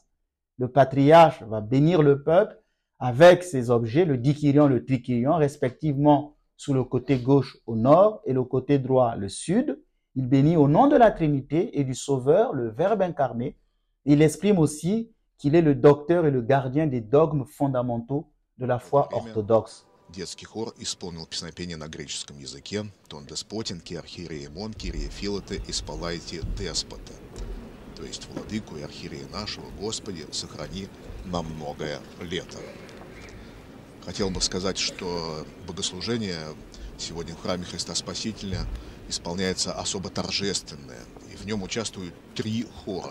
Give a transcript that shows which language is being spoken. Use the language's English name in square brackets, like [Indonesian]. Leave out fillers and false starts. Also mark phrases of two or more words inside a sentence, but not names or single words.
[French] Le patriarche va bénir le peuple avec ces objets, le dikyrion, le trikyrion, respectivement sous le côté gauche au nord et le côté droit le sud. Il bénit au nom de la Trinité et du Sauveur, le Verbe incarné. Il exprime aussi qu'il est le docteur et le gardien des dogmes fondamentaux de la foi orthodoxe. [Russian] Детский хор исполнил песнопение на греческом языке [Greek] «Τον δεσπότην, και αρχιερέα ημών, Κύριε φύλαττε, εις πολλά έτη δέσποτα». [Russian] То есть «Владыку и архиерея нашего, Господи, сохрани на многое лето». Хотел бы сказать, что богослужение сегодня в храме Христа Спасителя исполняется особо торжественное, и в нем участвуют 3 хора.